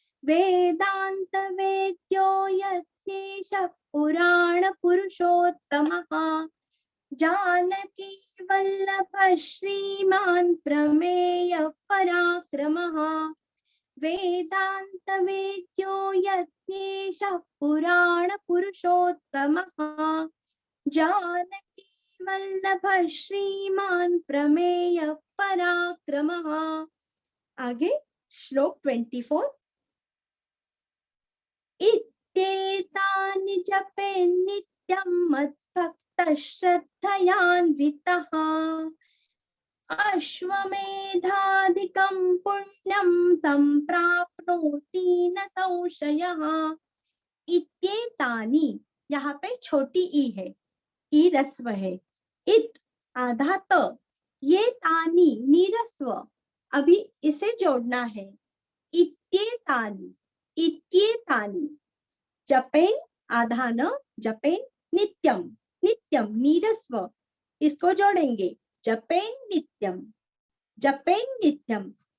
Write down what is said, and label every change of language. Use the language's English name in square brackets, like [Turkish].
[Sanskrit] वेदांत वेद्यो यज्ञेशः पुराण पुरुषोत्तमः, जानकी वल्लभ श्रीमान् प्रमेय पराक्रमः, वेदांत वेद्यो यज्ञेशः पुराण पुरुषोत्तमः, जानकी वल्लभ श्रीमान प्रमेय पराक्रमः। [Hindi] आगे श्लोक 24। [Sanskrit] इत्येतानि जपे नित्यं मद्भक्तः श्रद्धयान्वितः अश्वमेधाधिकं पुण्यं संप्राप्नोति न संशयः। [Hindi] इत्येतानि, यहाँ पे छोटी ई है, ई रस्व है। इत आधा त, ये तानी नीरस्व, अभी इसे जोड़ना है। इत्येतानि, इत्येतानि, जपेन आधा न, जपेन नित्यम, नित्यम नीरस्व, इसको जोड़ेंगे, जपेन नित्यम, जपेन नित्यम।